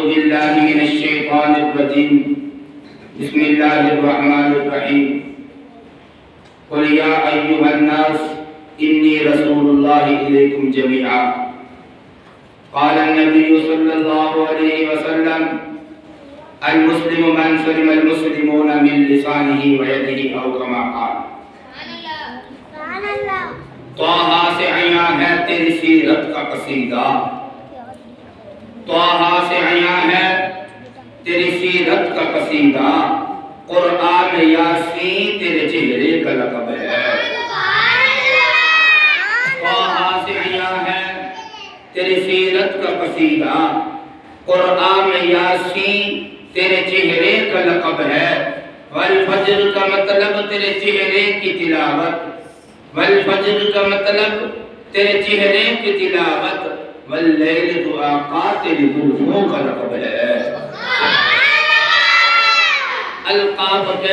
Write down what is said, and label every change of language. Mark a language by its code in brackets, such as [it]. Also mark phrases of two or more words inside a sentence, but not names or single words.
[ar] باللہ من الشیطان الرجیم بسم اللہ الرحمن الرحیم قل یا ایہا الناس انی رسول اللہ الیکم جمیعا قال النبی صلی اللہ علیہ وسلم المسلم من سلم المسلمون من لسانه ويده او كما قال [ur] طه سے عیاں ہے تیری سیرت کا قصیدہ طه سے عیاں ہے تیری سیرت کا قصیدہ قرآن یاسین تیرے چہرے کا لقب ہے طه سے عیاں ہے تیری سیرت کا قصیدہ قرآن یاسین تیرے چہرے کا لقب ہے والفجر کا مطلب تیرے چہرے کی تلاوت والفجر کا مطلب تیرے چہرے کی تلاوت واللیل تو آقا تیری زلفوں کا لقب ہے القاب